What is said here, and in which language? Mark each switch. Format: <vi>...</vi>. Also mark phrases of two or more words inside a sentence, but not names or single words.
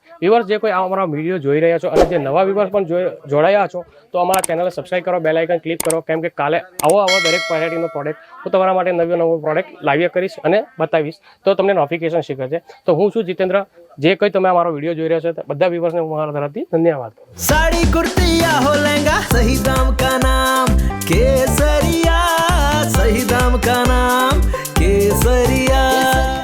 <gu>વ્યુઅર્સ, જે કોઈ અમારા વિડીયો જોઈ રહ્યા છો અને જે નવા વ્યુઅર્સ પણ જોડાયા છો તો અમારા ચેનલને સબસ્ક્રાઈબ કરો, બેલ આઇકન ક્લિક કરો, કેમ કે કાલે આવો દરેક વેરાયટીનો પ્રોડક્ટ હું તમારા માટે નવો પ્રોડક્ટ લાવ્યા કરીશ અને બતાવીશ, તો તમને નોટિફિકેશન શીખશે। તો હું છું જીતેન્દ્ર। જે કોઈ તમે અમારો વિડીયો જોઈ રહ્યા છો બધા વ્યુઅર્સને હું મારા તરફથી ધન્યવાદ।</gu> <hi>साड़ी कुर्ती या हो लहंगा, सही दाम का नाम केसरिया, सही दाम का नाम केसरिया।</hi>